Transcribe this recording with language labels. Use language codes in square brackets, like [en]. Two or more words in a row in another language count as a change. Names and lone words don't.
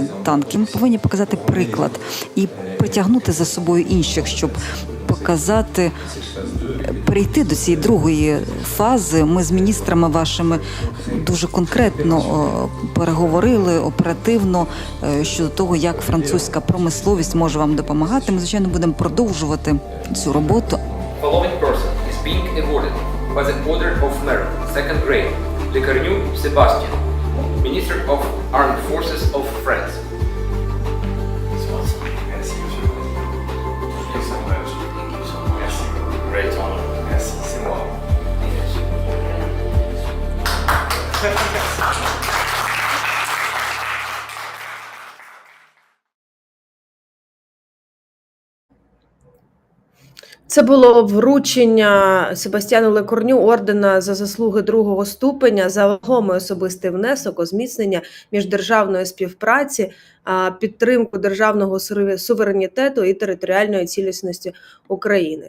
[uk] Ми повинні показати приклад і притягнути за собою інших, щоб показати, перейти до цієї другої фази. Ми з міністрами вашими дуже конкретно переговорили оперативно щодо того, як французька промисловість може вам допомагати. Ми, звичайно, будемо продовжувати цю роботу. [en] Following person is being awarded by the Order of Merit, second grade, Lecornu Sebastian, Minister of Armed Forces of France. [fr] Merci, Monsieur le Président. [en] Thank you so much. Thank you so much. [fr] Merci. [en] Great honor. [fr] Merci, c'est moi. [uk] Це було вручення Себастьяну Лекорню ордена за заслуги другого ступеня за вагомий особистий внесок у зміцнення міждержавної співпраці, підтримку державного суверенітету і територіальної цілісності України.